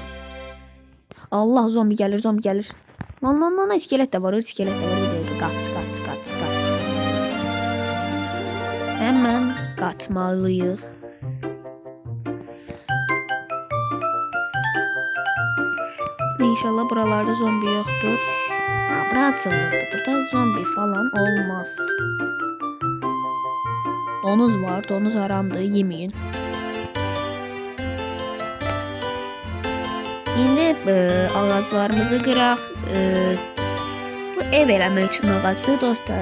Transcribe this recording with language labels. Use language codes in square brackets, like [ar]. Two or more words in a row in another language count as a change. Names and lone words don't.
[tr] Allah, zombi gelir. Lan iskelet de var. Kaç. Hemen kaçmalıyıq. İnşallah buralarda zombi yoktur. [az] Bura açılırdı. [tr] Burada zombi falan olmaz. Donuz var. Donuz haramdır. Yemeyin. [az] İndi ağaclarımızı qıraq. Bu ev eləmək üçün ağacdır dostlar.